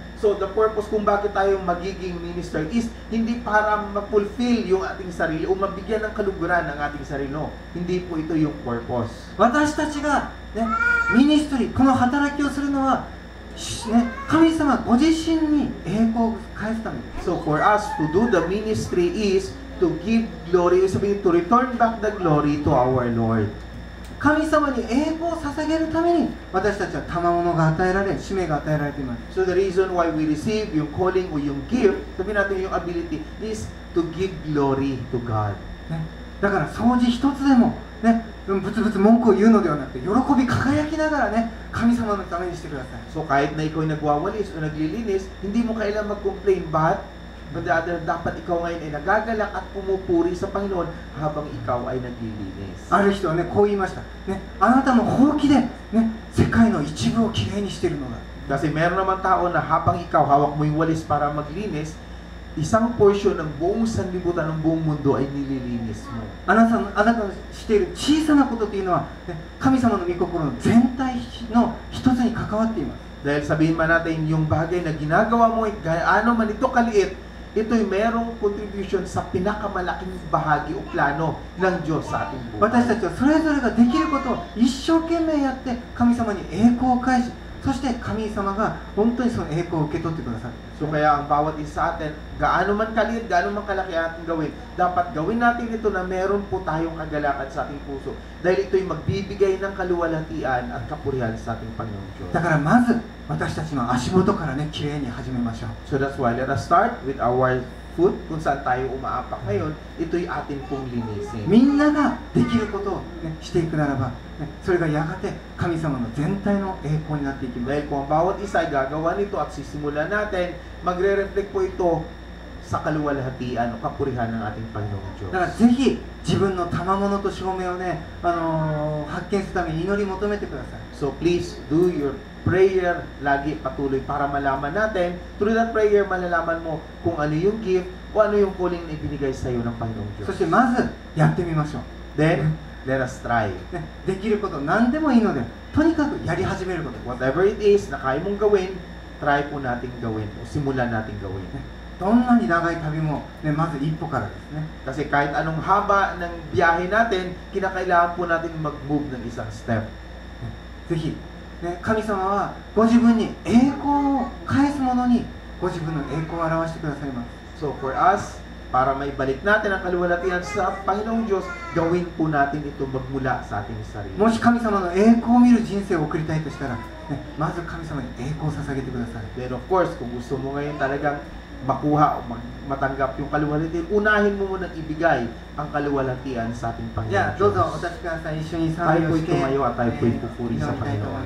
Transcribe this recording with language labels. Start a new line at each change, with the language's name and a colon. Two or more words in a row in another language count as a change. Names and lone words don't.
English: So the purpose
Filipino: kung bakit tayo magiging minister is hindi para ma-fulfill yung ating sarili o mabigyan ng kaluguran ng ating sarili. No, hindi po ito yung purpose.
Japanese: 私たちが、ミニストリー、この働きをするのは神様ご自身に栄光を返すためです。
English: So for us to do the ministry is to give glory, sabihin, to return back the glory to our Lord.
Japanese: 神様に栄光を捧げるために私たちは賜物が与えられ、使命が与えられています。
English: So the reason why we receive
Filipino: yung calling o yung gift, sabihin natin yung ability,
English: is to give glory to God.
Japanese: ね、だから掃除一つでも、ね、ブツブツ文句を言うのではなくて、喜び輝きながらね、神様のためにしてください。
Filipino: So kahit na ikaw ay nagwawalis o naglilinis, hindi mo kailan mag-complain. But dapat ikaw ngayon ay nagagalak at pumupuri sa Panginoon habang ikaw ay naglilinis.
Japanese: ある人はね、こう言いました。ね、あなたのほうきで、ね、世界の一部をきれいにしているのだ。
Filipino: Kasi meron naman tao na habang ikaw hawak mo yung walis para maglinis, isang portion ng buong sanlibutan ng buong mundo ay nililinis mo.
Japanese: あなたのしている小さなことというのは、ね、神様の御心の全体の一つに関わっています。
Filipino: Dahil sabihin man natin yung bagay na ginagawa mo, ano man ito kaliit, ito'y merong contribution sa pinakamalaking bahagi o plano ng Diyos sa ating
Japanese: 私
Filipino: buhay.
Japanese: たちはそれぞれができることを一生懸命やって神様に栄光を返し、そして神様が本当にその栄光を受け取ってくださる。
Filipino: So kaya ang bawat isa sa atin, gaano man kaliit, gaano man kalaki ating gawin, dapat gawin natin ito na meron po tayong kagalakan sa ating puso. Dahil ito'y magbibigay ng kaluwalhatian at kapurihan sa ating Panginoong Diyos.
Japanese: だからまず私たちの足元からね、きれいに始めましょう。
English: So that's why let us start with our foot,
Filipino: kung saan tayo umaapak ngayon, ito'y atin pong linisin.
Japanese: みんなができることを、ね、していくならば、ね、それがやがて神様の全体の栄光になっていきます。
Filipino: Dahil kung ang bawat isa ay gagawa nito at sisimulan natin, magre-reflect po ito sa kaluwalhatian o kapurihan ng ating Panginoong Diyos.
Japanese: だからぜひ自分の賜物と証明をね、発見するために祈り求めてください。
English: So please do your prayer
Filipino: lagi patuloy para malaman natin.
English: Through that prayer,
Filipino: malalaman mo kung ano yung gift o ano yung calling na ibinigay sa iyo ng Panginoong Diyos.
Japanese: そしてまずやってみましょう。
English: Then, let us try.
Japanese: ね、できること何でもいいので、とにかくやり始めること。
English: Whatever it is
Filipino: na kaya mong gawin, try po natin gawin o simulan natin gawin.
Japanese: どんなに長い旅も、ね、まず一歩からですね。
Filipino: Kasi kahit anong haba ng biyahe natin, kinakailangan po natin mag-move ng isang step.
Japanese: ぜひ、ね、神様はご自分に栄光を返すものにご自分の栄光を表してくださいます。
English: So for us,
Filipino: para maibalik natin ang kaluwalhatian sa Panginoong Diyos, gawin po natin ito magmula sa ating sarili.
Japanese: もし神様の栄光を見る人生を送りたいとしたら、ね、まず神様に栄光を捧げてください。
English: Then of course,
Filipino: kung gusto mo ngayon talagang makuha o matanggap yung kaluwalhatian, unahin mo munang ibigay ang kaluwalhatian sa ating
Japanese: じゃあ
Filipino: Panginoong
Japanese: どうぞ
Filipino: Diyos.
Japanese: お立ちください。一緒に賛
Filipino: Tayo
Japanese: 美を
Filipino: po'y
Japanese: して、
Filipino: tumayo at tayo po'y pupuri
Japanese: 祈り
Filipino: sa
Japanese: たいと思い